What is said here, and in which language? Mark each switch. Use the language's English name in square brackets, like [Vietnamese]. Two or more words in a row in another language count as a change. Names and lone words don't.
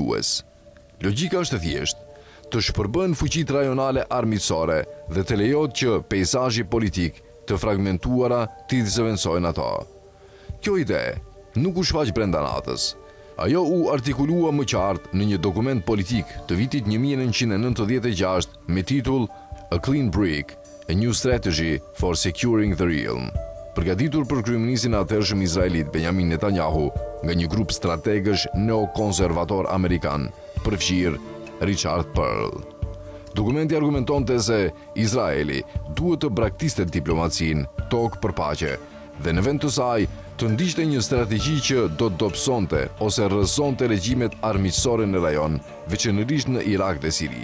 [Albanian] Logjika është e thjeshtë: të shpërbën fuqitë rajonale armiqësore dhe të lejohet që peizazhi politik të fragmentuara t'i zëvendësojnë ato. Kjo ide nuk u shfaq brenda natës. Ajo u artikulua më qartë në një dokument politik të vitit 1996 me titull A Clean Break, A New Strategy for Securing the Realm, përgatitur për kryeministin e atëhershëm izraelit Benjamin Netanyahu nga një grup strategësh neokonservator amerikan, përfshirë Richard Perle. Dokumenti argumentonte se Izraeli duhet të braktiste diplomacinë tokë për paqe dhe në vend të saj të ndiqte një strategji që do të dobësonte ose rrëzonte regjimet armiqësore në rajon, veçanërisht në Irak dhe Siri.